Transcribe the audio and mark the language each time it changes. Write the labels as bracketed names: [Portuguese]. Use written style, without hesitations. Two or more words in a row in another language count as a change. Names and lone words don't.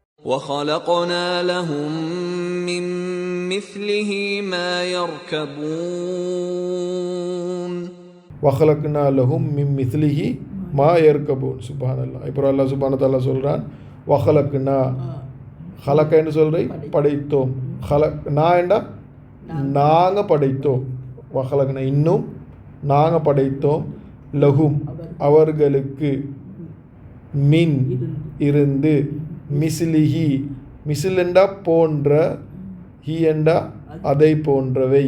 [Arabic] وَخَلَقْنَا لَهُم مِّن مِّثْلِهِ مَا يَرْكَبُونَ وَخَلَقْنَا لَهُم مِّن مِّثْلِهِ مَا يَرْكَبُونَ சுப்ஹானல்லாஹ். [Tamil] இப்போ அல்லாஹ் சுப்ஹானஹு வ தஆலா சொல்றான் வஹலக்னா ஹலக்கன்னு சொல்றேன் படைத்தோம். ஹலக்னா என்றா நாங்கள் படைத்தோம். வஹலக்னா இன்னும் நாங்கள் படைத்தோம். லஹும் அவர்களுக்கு மின் இருந்து மிஸ்லிஹி மிசில் என்றா போன்ற ஹி என்றா அதை போன்றவை.